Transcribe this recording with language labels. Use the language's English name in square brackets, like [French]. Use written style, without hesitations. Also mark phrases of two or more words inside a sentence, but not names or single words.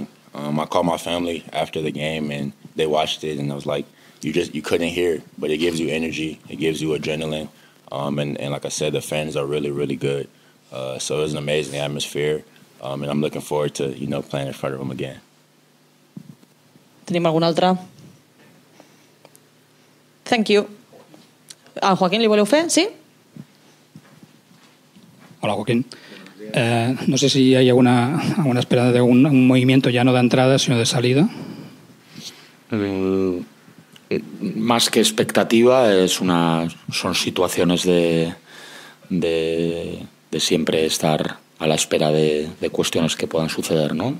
[English] I called my family after the game, and they watched it, and I was like, you couldn't hear it, but it gives you energy, it gives you adrenaline, and like I said, the fans are really, really good. So it was an amazing atmosphere, and I'm looking forward to, you know, playing in front of them again. [Catalan] Tenim alguna altra? [English] Thank you. [Catalan] A Joaquín li voleu fer? Sí? Hola, Joaquín. [Spanish] No sé si hay alguna esperanza de un movimiento ya no de entrada, sino de salida. Más que expectativa, son situaciones de siempre estar a la espera de cuestiones que puedan suceder, ¿no?